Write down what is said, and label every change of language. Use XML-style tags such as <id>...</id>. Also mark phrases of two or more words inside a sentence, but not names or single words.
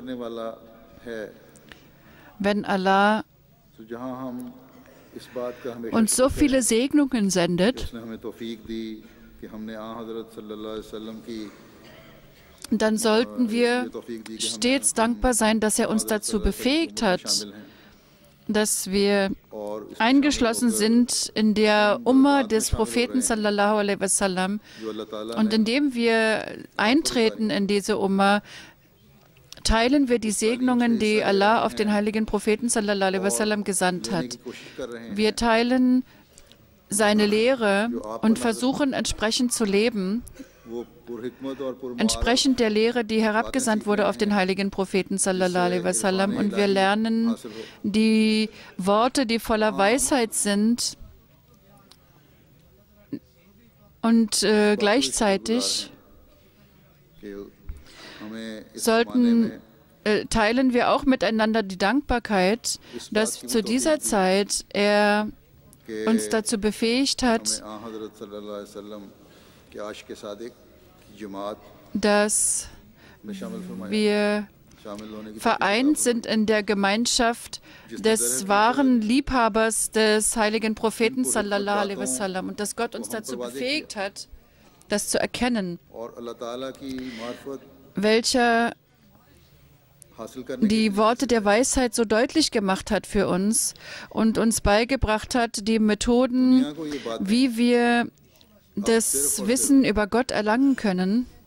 <de>Wenn Allah uns so viele Segnungen sendet, dann sollten wir stets dankbar sein, dass er uns dazu befähigt hat, dass wir eingeschlossen sind in der Umma des Propheten</de> <ar>صلى الله عليه وسلم,</ar> <de>und indem wir eintreten in diese Umma, teilen wir die Segnungen, die Allah auf den heiligen Propheten</de> <ar>صلى الله عليه وسلم</ar> <de>gesandt hat. Wir teilen seine Lehre und versuchen entsprechend zu leben, entsprechend der Lehre, die herabgesandt wurde auf den heiligen Propheten</de> <ar>صلى الله عليه وسلم,</ar> <de>und wir lernen die Worte, die voller Weisheit sind, und gleichzeitig teilen wir auch miteinander die Dankbarkeit, dass zu dieser Zeit er uns dazu befähigt hat, dass wir vereint sind in der Gemeinschaft des wahren Liebhabers des heiligen Propheten</de> <ar>صلى الله عليه وسلم,</ar> <de>und dass Gott uns dazu befähigt hat, das zu erkennen, welcher die Worte der Weisheit so deutlich gemacht hat für uns und uns beigebracht hat, die Methoden, wie wir das Wissen über Gott erlangen können.</de>